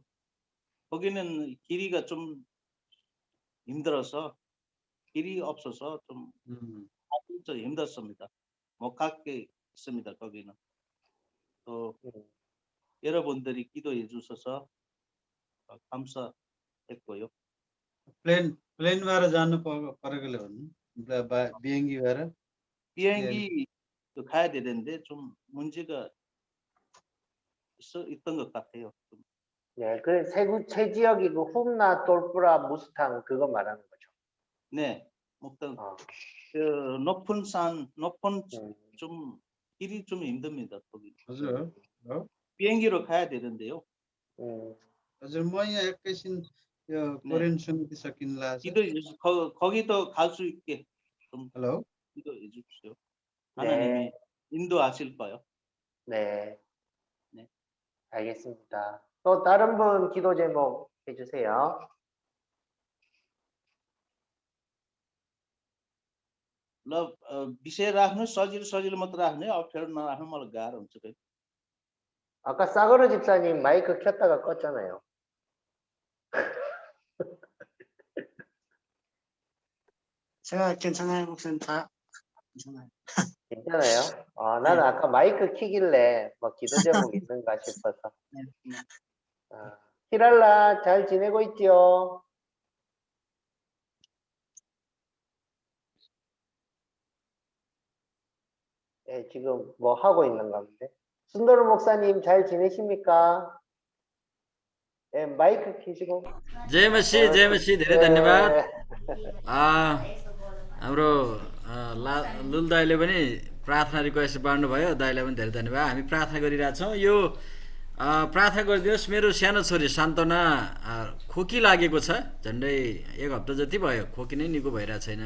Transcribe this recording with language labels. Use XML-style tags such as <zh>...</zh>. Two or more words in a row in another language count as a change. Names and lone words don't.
<ko>거기는 길이가 좀 힘들어서, 길이 없어서 좀 힘들었습니다. 못 가게 있습니다. 거기는 또 여러분들이 기도해 주셔서 감사했고요.</ko> <ne>प्लेन भएर जानु परेकोले भन्नु,</ne> <ko>비행기 भएर? 비행기 가야 되는데 좀 문제가 있던 것 같아요. 좀. 네, 그 세 지역이 그 훔나, 돌프라, 무스탕 그거 말하는 거죠. 네, 그 높은 좀 길이 좀 힘듭니다. 거기.</ko> <ne>हजुर,</ne> <ko>비행기로 가야 되는데요.</ko> <ne>हजुर, म यहाँ एकैछिन यो कोरियन सुन्नु सकिन्ला।</ne> <ko>거기도 갈 수 있게 좀 기도해 주십시오. 하나님이 인도하실 거예요. 네. 알겠습니다. 또 다른 분 기도 제목 해주세요.</ko> <ne>ल विषय राख्नु, सजिलो मात्र राख्ने, अप्ठ्यारो नराख्नु, मलाई गाह्रो हुन्छ फेरि।</ne> <ko>아까 싸그러 집사님 마이크 켰다가 껐잖아요. 제가 괜찮아요, 목사님. 다 괜찮아요. 괜찮아요? 나는 아까 마이크 키길래 뭐 기도 제목 있는가 싶어서. 히랄라 잘 지내고 있죠? 네, 지금 뭐 하고 있는가 본데. 순도르 목사님 잘 지내십니까? 네, 마이크 켜시고.</ko> <ne>जय मसी धेरै धन्यवाद। हाम्रो लुल दाइले पनि प्रार्थना रिक्वेस्ट बाँड्नुभयो, दाइलाई पनि धेरै धन्यवाद। हामी प्रार्थना गरिरहेछौँ। यो प्रार्थना गरिदिनुहोस्। मेरो सानो छोरी सान्तना खोकी लागेको छ, झन्डै 1 हप्ता जति भयो, खोकी नै निको भइरहेको छैन।</ne>